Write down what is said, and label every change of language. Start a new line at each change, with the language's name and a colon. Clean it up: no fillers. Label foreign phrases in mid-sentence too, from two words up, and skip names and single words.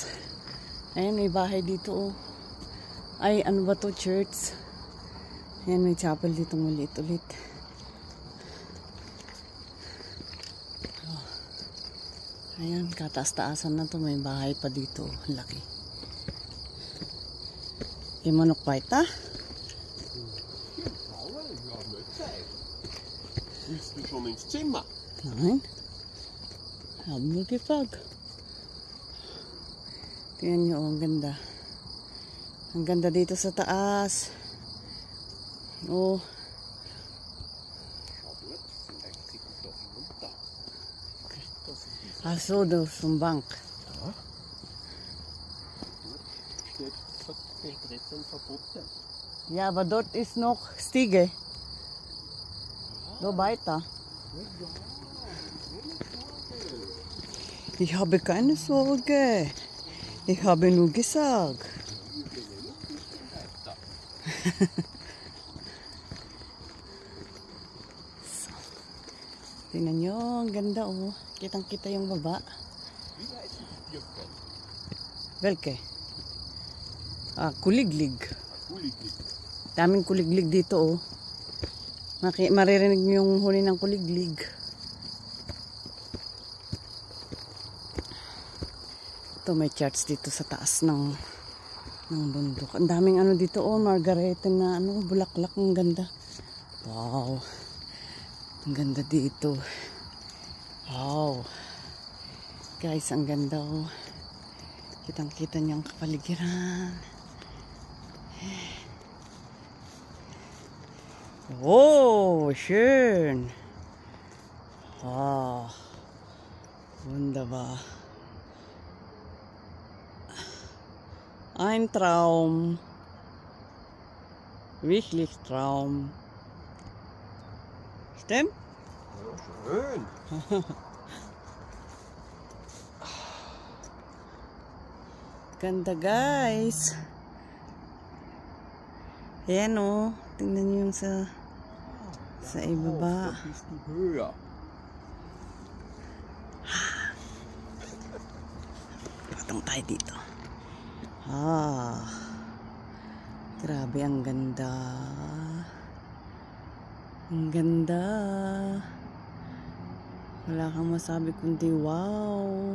Filipino: Ayan, may bahay dito oh. Ay, ano ba to? Church. Ayan, may chapel dito maliit ulit. Oh. Ayan, kataas-taasan na to. May bahay pa dito. Laki. Imanok pa ita?
German: Willst du schon ins Zimmer? Nein. Haben wir gefragt.
Filipino: Tingnan nyo, ang ganda. Ang ganda dito sa taas.
German: Oh. Ach so, da ist ein Bank. Ja, aber dort ist noch Stiege. So weiter. Ich habe keine Sorge. Ich habe nur gesagt. So.
Filipino: Tingnan nyo, ang ganda oh. Kitang-kita yung baba. Welke? Ah, kuliglig. Daming kuliglig dito oh. Maririnig nyo yung huni ng kuliglig. Ito may church dito sa taas ng bundok. Ang daming ano dito oh, margarete na ano, bulaklak, ang ganda. Wow. Ang ganda dito. Wow. Guys, ang ganda oh. Kitang-kita niyang kapaligiran.
German: Oh, schön. Ah. Wunderbar. Ein Traum. Wirklich Traum. Stimmt? Ja, schön.
Filipino: Ganda guys. Ayan o. Tingnan nyo yung sa ibaba.
German: Das ist die Höhe.
Filipino: Patong tayo dito. Ah. Grabe, ang ganda. Ang ganda. Wala kang masabi kundi wow.